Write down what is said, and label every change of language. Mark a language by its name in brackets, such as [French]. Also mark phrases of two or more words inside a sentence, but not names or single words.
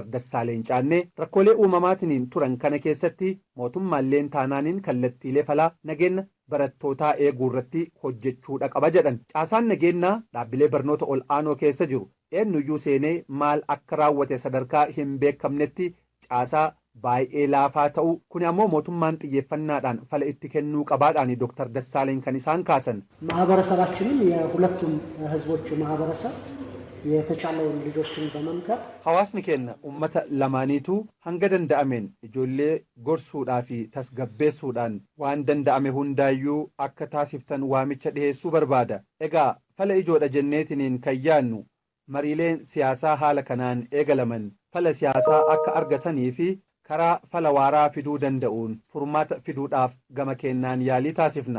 [Oromo] Dassaaleen Caannee rakkoolee uumamaatiniin turan kana keessatti mootummaalleen taanaaniin kallattiilee falaa nageenya barattootaa eeguu irratti hojjechuudha qaba jedhan. Caasaan nageenyaa dhaabbilee barnoota ol aanoo keessa jiru eenyuyyuu seenee maal akka raawwate sadarkaa hin beekamnetti caasaa baay'ee laafaa ta'u kun ammoo mootummaan xiyyeeffannaadhaan fala itti kennuu qabaadhaan Dr. Dassaaleen kan isaan kaasan. [Amharic] ማህበረሰባችንን የሁለቱም ህዝቦች ማህበረሰብ የተቻለውን ልጆችን በመምከር [Oromo] hawaasni keenya ummata lamaaniitu hanga danda'ameen ijoollee gorsuudhaa fi tasgabbeessuudhaan waan danda'ame hundaayyuu akka taasiftan waamicha dhiheessuu barbaada. Egaa fala ijoodha jenneetiniin kan yaannu mariileen siyaasaa haala kanaan eegalaman fala siyaasaa akka argatanii fi karaa fala waaraa fiduu danda'uun furmaata fiduudhaaf gama kennaan yaalii taasifna.